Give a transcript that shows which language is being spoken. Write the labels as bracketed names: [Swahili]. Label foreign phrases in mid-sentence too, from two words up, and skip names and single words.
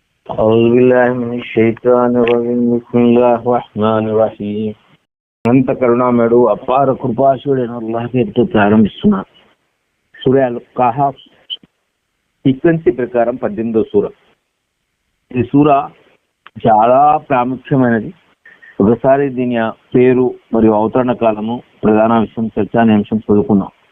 [Arabic] أعوذ بالله من الشيطان الرجيم بسم الله الرحمن الرحيم [Telugu] అనంత కరుణామయుడు అపార కృపాశుడైన అల్లాహ్ పేరుతో ప్రారంభిస్తున్నా. సూరా అల్ కహఫ్ సీక్వెన్సీ ప్రకారం 18వ సూర. ఈ సూర చాలా ప్రాముఖ్యమైనది. ఒకసారి దీని పేరు మరియు అవతరణ కాలము, ప్రధాన విషయం, చర్చానీయాంశం చదువుకున్నాం.